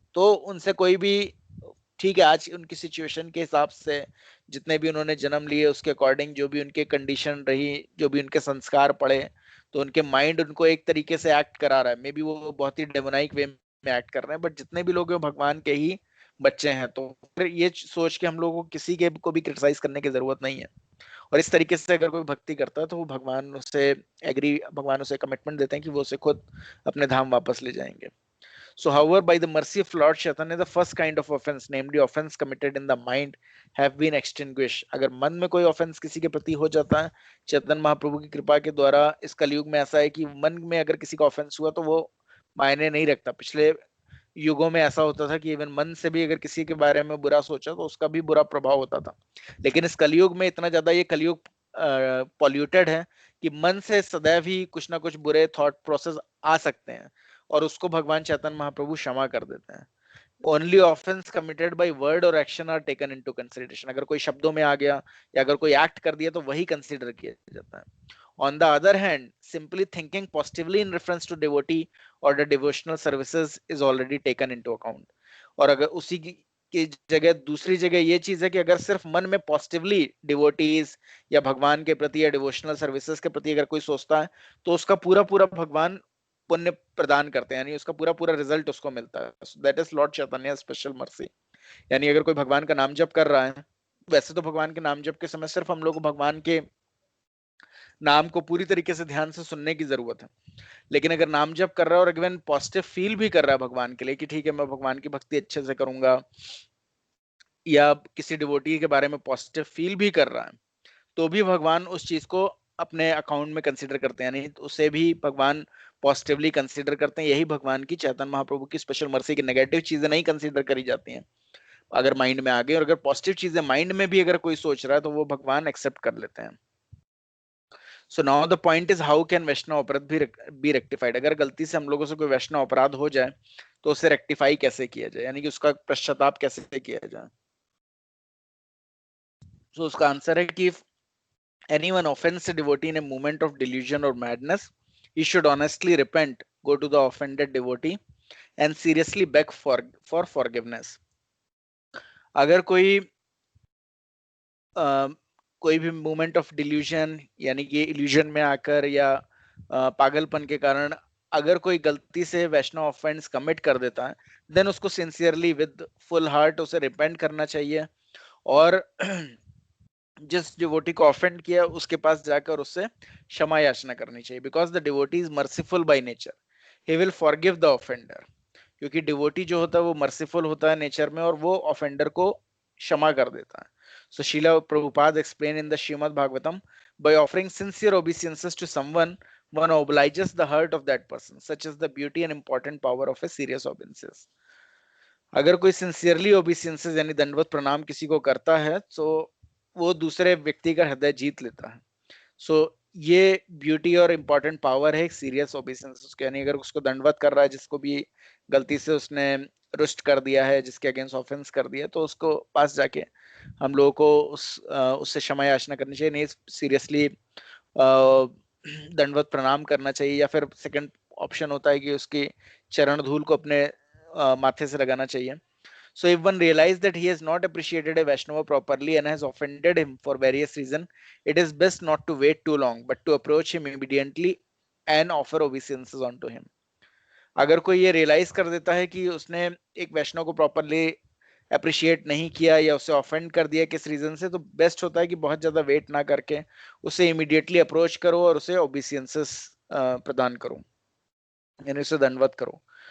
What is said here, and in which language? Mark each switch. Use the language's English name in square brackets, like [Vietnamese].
[Hindi] तो उनसे कोई भी, ठीक है, आज उनकी सिचुएशन के हिसाब से जितने भी उन्होंने जन्म लिए उसके अकॉर्डिंग जो भी उनके कंडीशन रही, जो भी उनके संस्कार पड़े, तो उनके माइंड उनको एक तरीके से एक्ट करा रहा है, [English] maybe [Hindi] वो बहुत ही डेमोनाइक वे में एक्ट कर रहे हैं, बट जितने भी लोग भगवान के ही बच्चे हैं। तो फिर ये सोच के हम लोगों को किसी के को भी क्रिटिसाइज करने की जरूरत नहीं है, और इस तरीके से अगर कोई भक्ति करता है तो वो भगवान उसे एग्री, भगवान उसे कमिटमेंट देते हैं कि वो उसे खुद अपने धाम वापस ले जाएंगे। [English] So however, by the mercy of Lord Chaitanya, the first kind of offense, namely offense committed in the mind, have been extinguished. [Hindi] अगर मन में कोई offense किसी के प्रति हो जाता है, चैतन्य महाप्रभु की कृपा के द्वारा इस कलयुग में ऐसा है कि मन में अगर किसी का offense हुआ तो वो मायने नहीं रखता. पिछले युगों में ऐसा होता था कि इवन मन से भी अगर किसी के बारे में बुरा सोचा तो उसका भी बुरा प्रभाव होता था. लेकिन इस कलयुग में इतना ज्यादा ये कलयुग पॉल्यूटेड है कि मन से सदैव ही कुछ ना कुछ बुरे थॉट प्रोसेस आ सकते हैं और उसको भगवान चैतन्य महाप्रभु क्षमा कर देते हैं. [English] Only offence committed by word और action are taken into consideration. [Hindi] अगर कोई शब्दों में आ गया या अगर कोई एक्ट कर दिया तो वही कंसीडर किया जाता है. [English] On the other hand, simply thinking positively in reference to devotee or the devotional services is already taken into account. [Hindi] और अगर उसी की जगह दूसरी जगह ये चीज है कि अगर सिर्फ मन में पॉजिटिवली डिवोटीज या भगवान के प्रति या डिवोशनल सर्विसेज के प्रति अगर कोई सोचता है तो उसका पूरा पूरा भगवान पुण्य प्रदान करते हैं, यानी उसका पूरा पूरा रिजल्ट उसको मिलता है. [English] That is Lord Chaitanya special mercy. [Hindi] यानी अगर कोई भगवान का नाम जप कर रहा है, वैसे तो भगवान के नाम जप के समय सिर्फ हम लोग को भगवान के नाम को पूरी तरीके से ध्यान से सुनने की जरूरत है. लेकिन अगर नाम जप कर रहा है और अगर पॉजिटिव फील भी कर रहा है भगवान के लिए कि ठीक है मैं भगवान की भक्ति अच्छे से करूंगा, या किसी डिवोटी के बारे में पॉजिटिव फील भी कर रहा है, तो भी भगवान उस चीज को अपने अकाउंट में कंसीडर करते हैं, यानी उसे भी भगवान पॉजिटिवली कंसीडर करते हैं. यही भगवान की चैतन्य महाप्रभु की स्पेशल मर्सी की नेगेटिव चीजें नहीं कंसीडर करी जाती हैं अगर माइंड में आ गई, और अगर पॉजिटिव चीजें माइंड में भी अगर कोई सोच रहा है तो वो भगवान एक्सेप्ट कर लेते हैं. [English] So now the point is how can Vaishnava aparadh be rectified. [Hindi] अगर गलती से हम लोगों से कोई वैष्णव अपराध हो जाए तो उसे रेक्टिफाई कैसे किया जाए, यानी कि उसका पश्चाताप कैसे किया जाए. [English] So [Hindi] उसका आंसर है कि [English] if anyone offends a devotee in a moment of delusion or madness, he should honestly repent, go to the offended devotee and seriously beg for forgiveness. [Hindi] अगर कोई भी मोमेंट ऑफ डिल्यूजन यानी कि illusion में आकर या पागलपन के कारण अगर कोई गलती से वैष्णव ऑफेंस कमिट कर देता है, देन उसको सिंसियरली विद फुल हार्ट उसे रिपेंट करना चाहिए और जिस डिवोटी को ऑफेंड किया उसके पास जाकर उससे क्षमा याचना करनी चाहिए. [English] Because the devotee is merciful by nature, he will forgive the offender. [Hindi] क्योंकि डिवोटी जो होता है वो मर्सीफुल होता है नेचर में और वो ऑफेंडर को क्षमा कर देता है. [English] So Srila Prabhupada explained in the Srimad Bhagavatam, by offering sincere obeisances to someone, one obliges the heart of that person. Such is the beauty and important power of a serious obeisance. [Hindi] अगर कोई sincerely ओबीसियंसेस यानी दंडवत प्रणाम किसी को करता है तो वो दूसरे व्यक्ति का हृदय जीत लेता है. सो ये ब्यूटी और इम्पोर्टेंट पावर है सीरियस ओबीसियंसेस के. यानी अगर उसको दंडवत कर रहा है, जिसको भी गलती से उसने रुष्ट कर दिया है, जिसके अगेंस्ट ऑफेंस कर दिया, तो उसको पास जाके हम लोगों को उससे क्षमा याचना करनी चाहिए. नहीं सीरियसली दंडवत प्रणाम करना चाहिए, या फिर सेकंड ऑप्शन होता है कि उसकी चरण धूल को अपने माथे से लगाना चाहिए. [English] So if one realizes that he has not appreciated a Vaishnava properly and has offended him for various reasons, it is best not to wait too long, but to approach him immediately and offer obeisances onto him. [Hindi] अगर कोई ये realise कर देता है कि उसने एक वैष्णव को प्रॉपरली अप्रिशिएट नहीं किया या उसे ऑफेंड कर दिया किस रीजन से, तो बेस्ट होता है कि बहुत ज्यादा वेट ना करके उसे इमीडिएटली अप्रोच करो और उसे ओबीसियंसेस प्रदान करो, यानी उसे दंडवत करो.